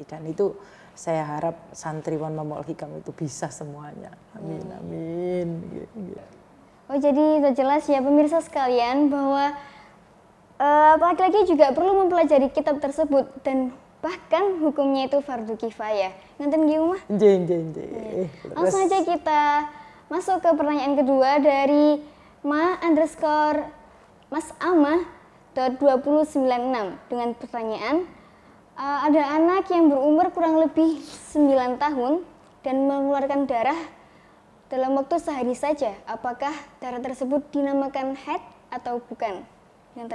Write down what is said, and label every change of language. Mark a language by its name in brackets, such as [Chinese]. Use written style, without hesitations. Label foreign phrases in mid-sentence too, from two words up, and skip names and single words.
[Indonesian] Dan itu saya harap santriwan Mambaul Hikam itu bisa semuanya. Amin, amin. Oh, jadi sudah jelas ya pemirsa sekalian bahwa laki-laki juga perlu mempelajari kitab tersebut dan bahkan hukumnya itu fardu kifayah. [Javanese] Ngerti nggih, Uma? Nggih. [Indonesian] Langsung aja kita masuk ke pertanyaan kedua dari _Mas_Ama.2096 dengan pertanyaan, ada anak yang berumur kurang lebih 9 tahun dan mengeluarkan darah dalam waktu sehari saja, apakah darah tersebut dinamakan haid atau bukan?